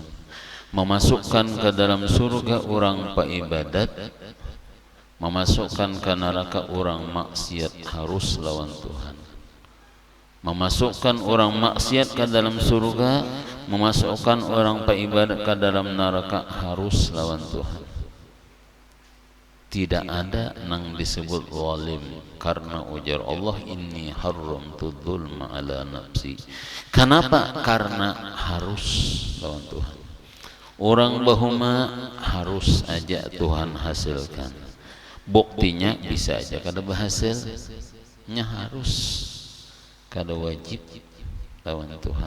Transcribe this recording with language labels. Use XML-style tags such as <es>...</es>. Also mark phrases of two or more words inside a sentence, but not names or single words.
<bjn>Memasukkan ke dalam surga orang paibadat, memasukkan ke neraka orang maksiat, harus lawan Tuhan. Memasukkan orang maksiat ke dalam surga, memasukkan orang paibadat ke dalam neraka, harus lawan Tuhan. Tidak ada nang disebut zalim, karena ujar Allah,</bjn> <ar>إني حرمت الظلم على نفسي.</ar> <bjn>Kenapa? Karena harus lawan Tuhan. Orang bahuma harus aja Tuhan hasilkan. Buktinya bisa aja kada berhasilnya, harus kada wajib lawan Tuhan.</bjn>